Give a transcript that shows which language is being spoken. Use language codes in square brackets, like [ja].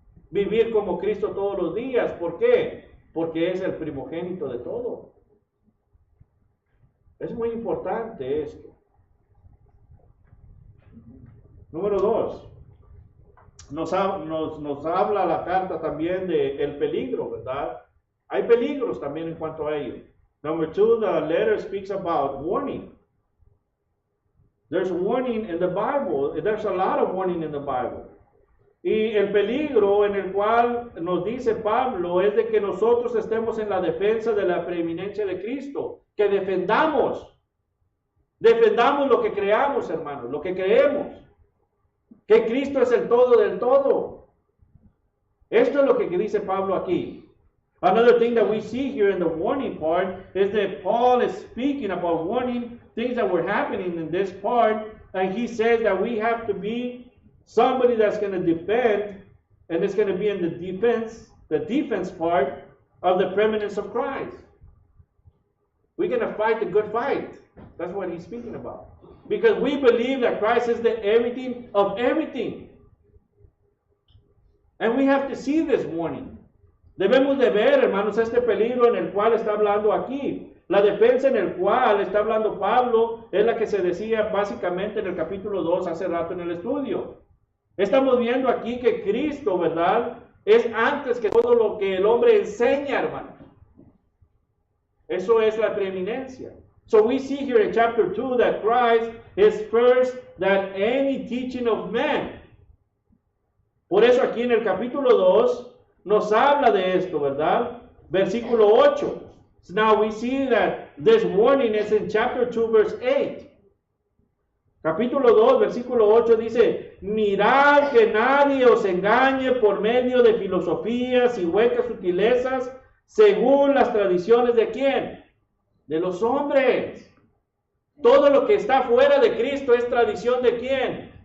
[es] Vivir como Cristo todos los días. ¿Por qué? Porque es el primogénito de todo. Es muy importante esto. Número 2. Nos habla la carta también del peligro, ¿verdad? Hay peligros también en cuanto a ello. [en] Number 2, the letter speaks about warning. There's warning in the Bible. There's a lot of warning in the Bible. [es] Y el peligro en el cual nos dice Pablo es de que nosotros estemos en la defensa de la preeminencia de Cristo. Que defendamos lo que creamos, hermanos, lo que creemos. Que Cristo es el todo del todo. Esto es lo que dice Pablo aquí. [en] Another thing that we see here in the warning part is that Paul is speaking about warning things that were happening in this part, and he says that we have to be somebody that's going to defend, and it's going to be in the defense part of the preeminence of Christ. We're going to fight the good fight. That's what he's speaking about. Because we believe that Christ is the everything of everything. And we have to see this warning. [es] Debemos de ver, hermanos, este peligro en el cual está hablando aquí. La defensa en el cual está hablando Pablo es la que se decía básicamente en el capítulo 2 hace rato en el estudio. Estamos viendo aquí que Cristo, ¿verdad?, es antes que todo lo que el hombre enseña, hermano. Eso es la preeminencia. [en] So we see here in chapter 2 that Christ is first than any teaching of man. [es] Por eso aquí en el capítulo 2 nos habla de esto, ¿verdad? Versículo 8. [en] So now we see that this warning is in chapter 2 verse 8. [es] Capítulo 2, versículo 8 dice, mirad que nadie os engañe por medio de filosofías y huecas sutilezas, según las tradiciones de ¿quién? De los hombres. Todo lo que está fuera de Cristo es tradición de ¿quién?